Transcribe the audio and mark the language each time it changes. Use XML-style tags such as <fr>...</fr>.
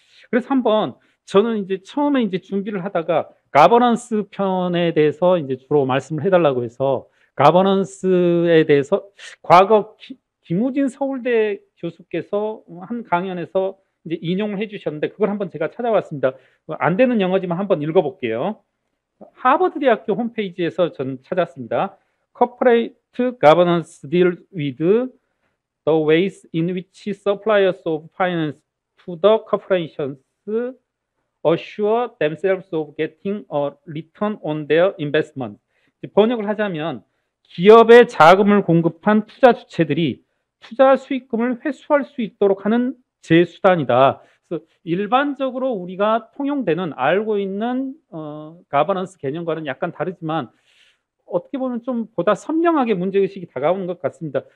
<ko>그래서 한번 저는 이제 처음에 이제 준비를 하다가 가버넌스 편에 대해서 이제 주로 말씀을 해달라고 해서 가버넌스에 대해서 과거 김우진 서울대 교수께서 한 강연에서 이제 인용을 해주셨는데 그걸 한번 제가 찾아왔습니다. 안 되는 영어지만 한번 읽어볼게요. 하버드 대학교 홈페이지에서 저는 찾았습니다.</ko> <en>Corporate governance deals with the ways in which suppliers of finance to the corporations assure themselves of getting a return on their investment.</en> <ko>번역을 하자면 기업에 자금을 공급한 투자 주체들이 투자 수익금을 회수할 수 있도록 하는 제수단이다. 그래서 일반적으로 우리가 통용되는 알고 있는 가버넌스 개념과는 약간 다르지만 어떻게 보면 좀 보다 선명하게 문제의식이 다가오는 것 같습니다.</ko>